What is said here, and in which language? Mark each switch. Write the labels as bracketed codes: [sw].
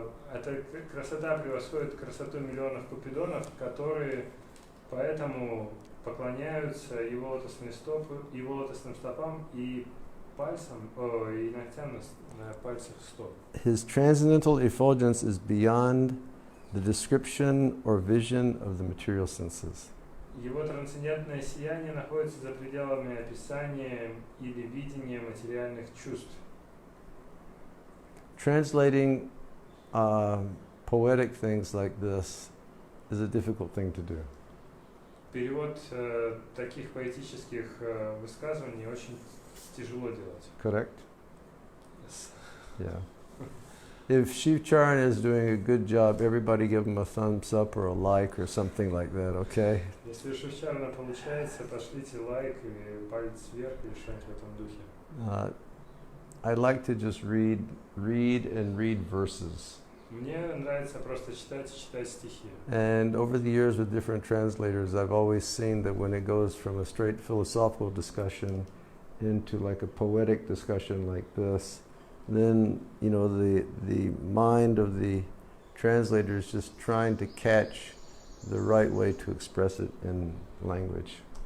[ru] Эта красота превосходит красоту миллионов купидонов, которые поэтому поклоняются его лотосные стопы, его лотосным стопам и пальцам, и ногтям на пальцах стоп. [en] His transcendental effulgence is beyond the description or vision of the material senses. [ru] Его трансцендентное сияние находится за пределами описания или видения материальных чувств. [en] Translating poetic things like this is a difficult thing to do. [ru] Перевод таких поэтических высказываний очень тяжело делать. [en] Correct? Yes. Yeah. If Shiv Charan is doing a good job, everybody give him a thumbs up or a like or something like that, okay? [ru] Если у Шивчарана получается, пошлите лайк и палец вверх или что-нибудь в этом духе. [en] I like to just read and read verses. [ru] Мне нравится просто читать и читать стихи. [en] And over the years with different translators, I've always seen that when it goes from a straight philosophical discussion into like a poetic discussion like this, then, you know, the mind of the translator is just trying to catch the right way to express it in language.